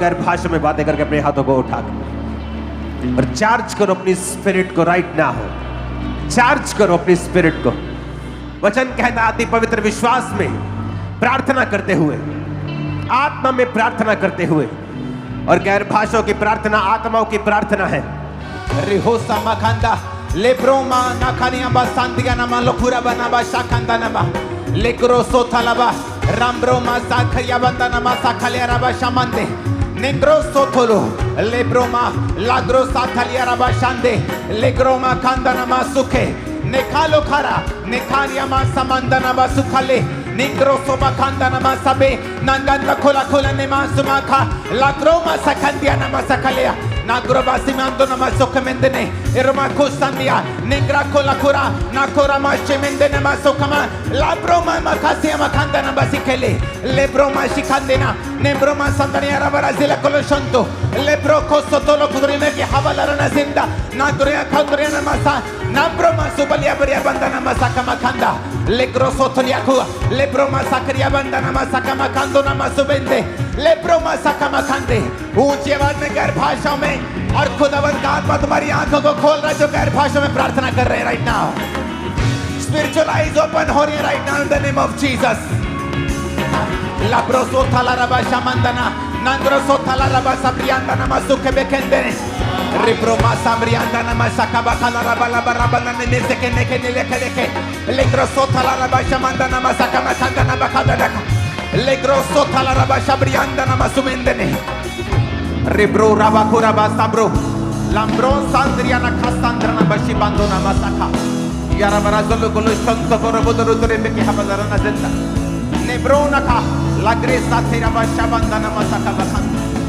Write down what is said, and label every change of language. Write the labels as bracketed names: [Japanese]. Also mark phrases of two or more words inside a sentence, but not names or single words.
[Hindi] गैर भाषा में बातें करके अपने हाथों को उठा और चार्ज करो अपनी स्पिरिट को [English] right now. [Hindi] चार्ज करो अपनी स्पिरिट को. वचन कहता अति पवित्र विश्वास में प्रार्थना करते हुए, आत्मा में प्रार्थना करते हुए, और गैर भाषाओं की प्रार्थना आत्माओं की प्रार्थना है. रिहोसा मखंदा लेब्रोमा नखनिया बसंतिया नमा लोकुरा बनबा शाखंदा नमा लेक्रो सोथलबा राम्ब्रोमा साखरिया बंदा नमा साखलिया रबा शामंदे नेग्रो सोथोलो लेब्रोमा लाग्रो साथलिया रबा शांदे लेग्रोमा कंदा नमा सुखे नेखालो खरा नेखानिया मा समंदा नमा सुखले निग्रो सोमा कंदा नमा सबे नंगन खोला खोला नमा सुमाखा लाग्रोमा सखंदिया नमा सकलिया Nagro basimando na masoka mendene eroma kosandia negra kola kura nakora mache mendene masokama labroma makasi makanda na basikele lebroma shikandena nebroma sandania rabarazila koloshanto lebro kosotolo kudrime ki havala na zinda nagoria kandria na masa nabroma subalia beria bandana masaka makanda legro sotolia ku lebroma sakria bandana masaka makando na masubende lebroma saka makande ऊंचे आवाज में गैर भाषा में और खुदावंद का आत्मा तुम्हारी आंखों को खोल रहा है जो गैर भाषा में प्रार्थना कर रहे हैं [English] right now. spiritual eyes open [Hindi] हो रही है [English] right now in the name of Jesus. लाब्रोसो थाला रबा शामंदना नंग्रोसो थाला रबा सब्रियांदना मसुके बेकेंदने रिप्रोमा सब्रियांदना मसका बखाला रबा रबा रबा ने से के लेके लेके लेग्रोसो थाला रबा शामंदना मसका मखंदना बखादा रखा लेग्रोसो थाला रबा सब्रियांदना मसुमेंदने Rebro rabakura basabro lambro sandriana casandrana bashi bandona masaka yara barazolo golo santo korobodoro torebe ki habalarana zenda nebrona ka la gresa tera basha bandana masaka bakanda